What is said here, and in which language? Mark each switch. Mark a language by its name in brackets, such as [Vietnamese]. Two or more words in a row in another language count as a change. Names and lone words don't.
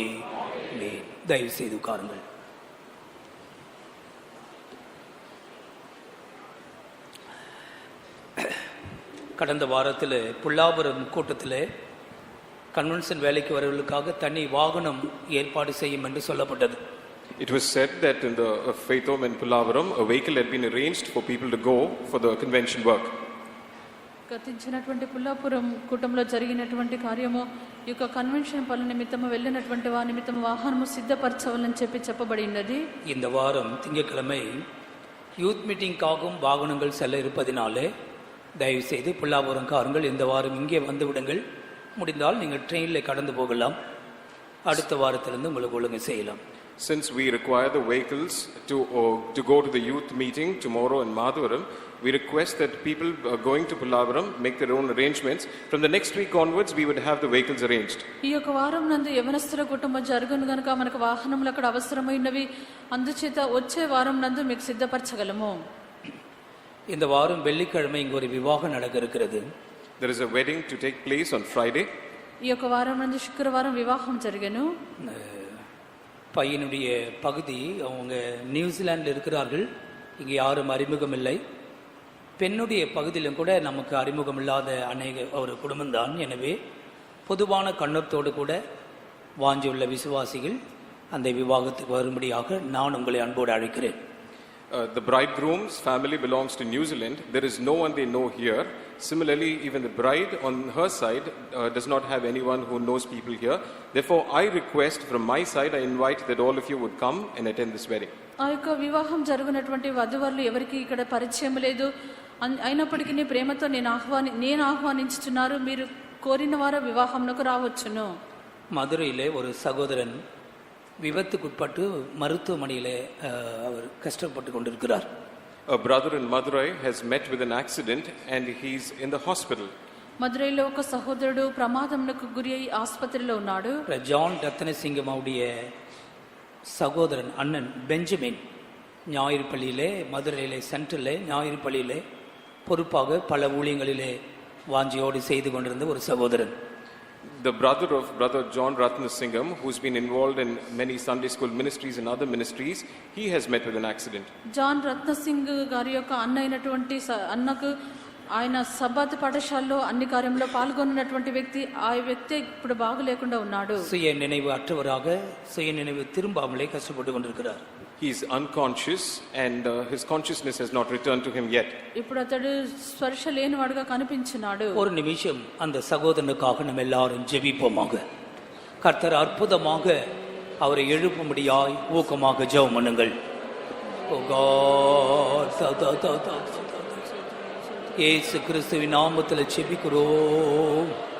[Tamil] தயவு செய்து உட்காருங்கள். கடந்த வாரத்தில் புல்லாபுரம் கூட்டத்தில் கன்வென்ஷன் வேலைக்கு வரவர்களுக்காக தனி வாகனம் ஏற்பாடு செய்யும் என்று சொல்லப்பட்டது. [English] It was said that in the Faith Home in Pallavaram, a vehicle had been arranged for people to go for the convention work. [Telugu] గతించినటువంటి పుల్లాపురం కూటంలో జరిగినటువంటి కార్యము ఈ యొక్క కన్వెన్షన్ పనుల నిమిత్తము వెళ్ళినటువంటి వారి నిమిత్తము వాహనము సిద్ధపరచవాలని చెప్పబడి ఉన్నది. [Tamil] இந்த வாரம் திங்கட்கிழமை [English] youth meetingகாகவும் [Tamil] வாகனங்கள் செல்ல இருப்பதினாலே தயவு செய்து புல்லாபுரம் காருங்கள் இந்த வாரம் இங்கே வந்து விடுங்கள். முடிந்தால் நீங்கள் ட்ரெயினில் கடந்து போகலாம். அடுத்த வாரத்திலிருந்து உங்களுக்கு ஒழுங்கு செய்யலாம். [English] Since we require the vehicles to go to the youth meeting tomorrow in Madhuvaram, we request that people going to Pallavaram make their own arrangements. From the next week onwards, we would have the vehicles arranged. [Telugu] ఈ యొక్క వారం నందు యవనస్తుల కుటుంబం జరుగును గనుక మనకు వాహనములు అక్కడ అవసరమైనవి. అందుచేత వచ్చే వారం నందు మీకు సిద్ధపరచగలము. [Tamil] இந்த வாரம் வெள்ளிக்கிழமை இங்கு ஒரு விவாகம் நடக்க இருக்கிறது. [English] There is a wedding to take place on Friday. [Telugu] ఈ యొక్క వారం నందు శుక్రవారం వివాహం జరిగెను. [Tamil] பையனுடைய பகுதி அவங்க நியூசிலாண்டில் இருக்கிறார்கள். இங்கே யாரும் அறிமுகம் இல்லை. பெண்ணுடைய பகுதியிலும் கூட நமக்கு அறிமுகம் இல்லாத ஒரு குடும்பம்தான். எனவே பொதுவான கண்ணத்தோடு கூட வாஞ்சியுள்ள விசுவாசிகள் அந்த விவாகத்துக்கு வரும்படியாக நான் உங்களை அன்போடு அழைக்கிறேன். [English] The bridegroom's family belongs to New Zealand. There is no one they know here. Similarly, even the bride on her side does not have anyone who knows people here. Therefore, I request from my side, I invite that all of you would come and attend this wedding. [Telugu] ఆ యొక్క వివాహం జరుగునటువంటి వధువరులు ఎవరికి ఇక్కడ పరిచయం లేదు. అయినప్పటికీ ప్రేమతో నేను ఆహ్వానించుచున్నారు. మీరు కోరిన వారు వివాహంకు రావచ్చును. [Tamil] மதுரையிலே ஒரு சகோதரன் விபத்துக்குட்பட்டு மருத்துவமனையிலே அவர் கஷ்டப்பட்டு கொண்டிருக்கிறார். [English] A brother in Madurai has met with an accident and he's in the hospital. [Telugu] మదురైలో ఒక సహోదరుడు ప్రమాదంకు గురి అయి ఆసుపత్రిలో ఉన్నాడు. [Tamil] ஜான் ரத்னசிங்கம் அவருடைய சகோதரன் அண்ணன் பெஞ்சமின் ஞாயிறு பள்ளியிலே மதுரையிலே சென்ட்ரலே ஞாயிறு பள்ளியிலே பொறுப்பாக பல ஊழியங்களிலே வாஞ்சியோடு செய்து கொண்டிருந்த ஒரு சகோதரன். [English] The brother of brother John Ratnasingam, who's been involved in many Sunday school ministries and other ministries, he has met with an accident. [Telugu] జాన్ రత్నసింగ్ గారి యొక్క అన్న అయినటువంటి అన్నకు ఆయన సబ్బాత్ పాఠశాలలో అన్ని కార్యంలో పాల్గొన్నటువంటి వ్యక్తి, ఆ వ్యక్తి ఇప్పుడు బాగులేకుండా ఉన్నాడు. [Tamil] சுய நினைவு அற்றவராக சுய நினைவு திரும்பாமலே கஷ்டப்பட்டு கொண்டிருக்கிறார். [English] He is unconscious and his consciousness has not returned to him yet. [Telugu] ఇప్పుడు అతడు స్పర్శ లేనివాడుగా కనిపించున్నాడు. [Tamil] ஒரு நிமிஷம் அந்த சகோதரனுக்காக நம்ம எல்லாரும் ஜெபிப்போமாக. கர்த்தர் அற்புதமாக அவரை எழுப்பும்படியாய் ஊக்கமாக ஜெபம் பண்ணுங்கள். [English] O God, [Tamil] இயேசு கிறிஸ்துவின் நாமத்தில் ஜெபிக்கிறோம்.